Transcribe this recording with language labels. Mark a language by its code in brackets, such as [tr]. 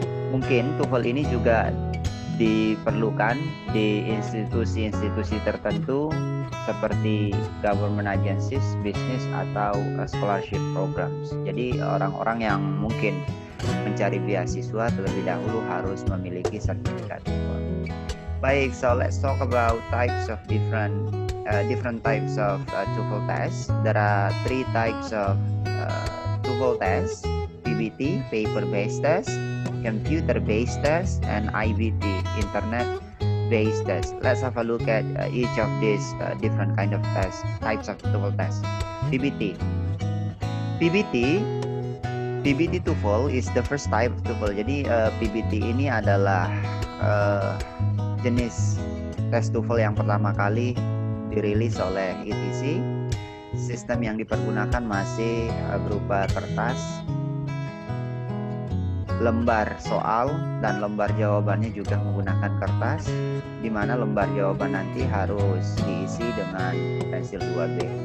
[id] Mungkin TOEFL ini juga diperlukan di institusi-institusi tertentu seperti [en] government agencies, [id] business atau scholarship programs. Jadi orang-orang yang mungkin mencari beasiswa terlebih dahulu harus memiliki sertifikat TOEFL. [en] Baik, so let's talk about types of different types of TOEFL tests. There are three types of TOEFL tests: PBT, paper-based test, computer-based test, and IBT, internet-based test. Let's have a look at each of these different kind of types of TOEFL tests. PBT. PBT TOEFL is the first type of TOEFL. [id] Jadi PBT ini adalah jenis tes TOEFL yang pertama kali dirilis oleh ETC. Sistem yang dipergunakan masih berupa kertas, lembar soal, dan lembar jawabannya juga menggunakan kertas, di mana lembar jawaban nanti harus diisi dengan pensil 2B.